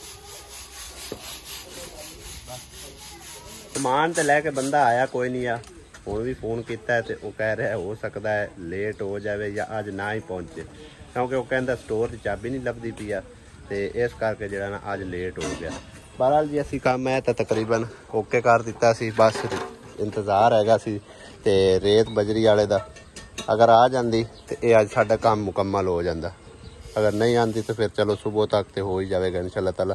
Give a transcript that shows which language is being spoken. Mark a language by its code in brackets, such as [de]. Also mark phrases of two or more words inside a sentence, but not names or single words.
[pa] ਸਮਾਨ ਤੋ ਲੈ ਕੇ ਬੰਦਾ ਆਇਆ ਕੋਈ ਨਹੀਂ ਆ ਹੁਣ ਵੀ ਫੋਨ ਕੀਤਾ ਤੇ ਉਹ ਕਹਿ ਰਿਹਾ ਹੋ ਸਕਦਾ ਹੈ ਲੇਟ ਹੋ ਜਾਵੇ ਜਾਂ ਅੱਜ ਨਾ ਹੀ ਪਹੁੰਚੇ, ਕਿਉਂਕਿ ਉਹ ਕਹਿੰਦਾ ਸਟੋਰ ਦੀ ਚਾਬੀ ਨਹੀਂ ਲੱਭਦੀ ਪਈ ਆ ਤੇ ਇਸ ਕਰਕੇ ਜਿਹੜਾ ਨਾ ਅੱਜ ਲੇਟ ਹੋ ਗਿਆ। ਬਹਰਾਲ ਜੀ ਅਸੀਂ ਕੰਮ ਹੈ ਤਾਂ ਤਕਰੀਬਨ ਓਕੇ ਕਰ ਦਿੱਤਾ ਸੀ, ਬਸ ਇੰਤਜ਼ਾਰ ਹੈਗਾ ਸੀ ਤੇ ਰੇਤ ਬਜਰੀ ਵਾਲੇ ਦਾ ਅਗਰ ਆ ਜਾਂਦੀ ਤੇ ਇਹ ਅੱਜ ਸਾਡਾ ਕੰਮ ਮੁਕੰਮਲ ਹੋ ਜਾਂਦਾ, ਅਗਰ ਨਹੀਂ ਆਂਦੀ ਤਾਂ ਫਿਰ ਚਲੋ ਸਵੇਰ ਤੱਕ ਤੇ ਹੋ ਹੀ ਜਾਵੇਗਾ [ar] إن شاء الله تعالى.